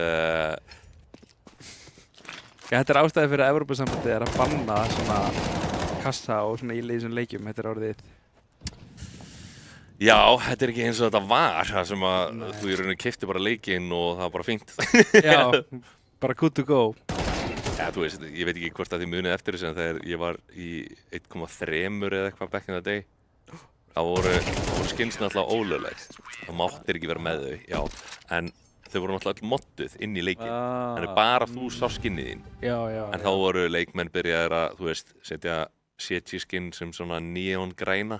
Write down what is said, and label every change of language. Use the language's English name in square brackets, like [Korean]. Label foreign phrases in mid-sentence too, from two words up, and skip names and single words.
[Icelandic] Þetta er ástæði fyrir að Evrópusambandið er að banna svona kassa og svona í þessum leikjum. Þetta er orðið... Já, þetta er ekki eins og þetta var, það sem að þú í rauninu keypti bara leikinn og það var bara fínt. Já, bara [English] good to go. [Icelandic] Ja, þú veist, ég veit ekki hvort að þið munið eftir þessu en þegar ég var í 1,3 eða eitthvað [English] back in the day, [Icelandic] þá voru skins náttúrulega ólögleg. Það máttir ekki vera með þau, já, en þau voru náttúrulega öll modduð inn í leikinn. Þannig bara þú sá skinnið þín. Já. En þá voru leikmenn byrjaðir að, þú veist, setja CG-skinn sem svona neon-græna.